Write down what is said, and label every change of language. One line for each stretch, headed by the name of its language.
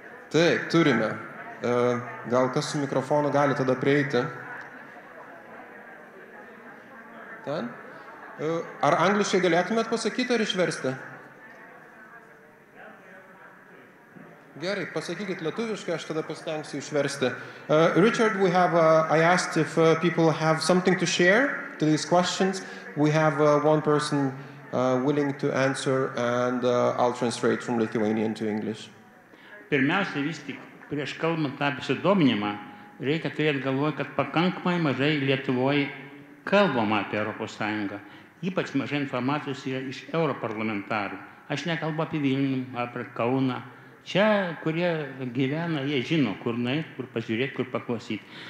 Lithuanian: Taip, turime. Gal kas su mikrofonu gali tada prieiti? Ten? Ar angliškai galėtumėt pasakyti ar išversti? Gerai, pasakykit lietuviškai, aš tada pasitengsiu išversti.
English: Richard, I asked if people have something to share to these questions. We have one person willing to answer and I'll translate from Lithuanian to English.
Lithuanian: Pirmiausia, vis tik prieš kalbant apie sudominimą, reikia turėti galvoje, kad pakankamai mažai Lietuvoje kalbama apie Europos Sąjungą. Ypač mažai informacijos yra iš europarlamentarų. Aš nekalbu apie Vilnių, apie Kauną. Čia, kurie gyvena, jie žino, kur nueit, kur pažiūrėti, kur paklausyti.